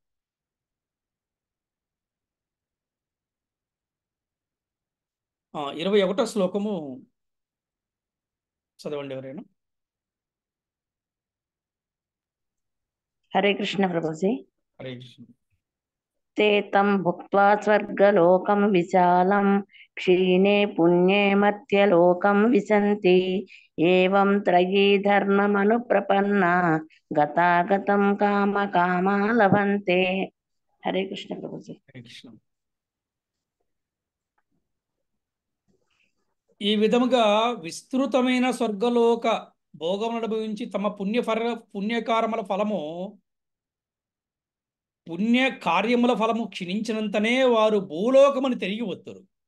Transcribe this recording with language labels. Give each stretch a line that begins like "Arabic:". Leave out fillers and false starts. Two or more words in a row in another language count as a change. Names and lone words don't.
Telugu: 21వ శ్లోకము చదవండి ఎవరైనా. హరే కృష్ణ ప్రభుజీ. హరే కృష్ణ.
Sanskrit: ते तं भुक्त्वा स्वर्गलोकं विशालं क्षीणे पुण्ये मर्त्यलोकं विशन्ति एवं त्रयी धर्ममनुप्रपन्ना गतागतं कामकामा लभन्ते.
Telugu: హరే కృష్ణ ప్రభుజీ. హరే కృష్ణ. ఈ విధముగా విస్తృతమైన స్వర్గలోక భోగం అనుభవించి తమ పుణ్యకారముల ఫలము పుణ్య కార్యముల ఫలము క్షీణించినంతనే వారు భూలోకముని తిరిగి వత్తురు.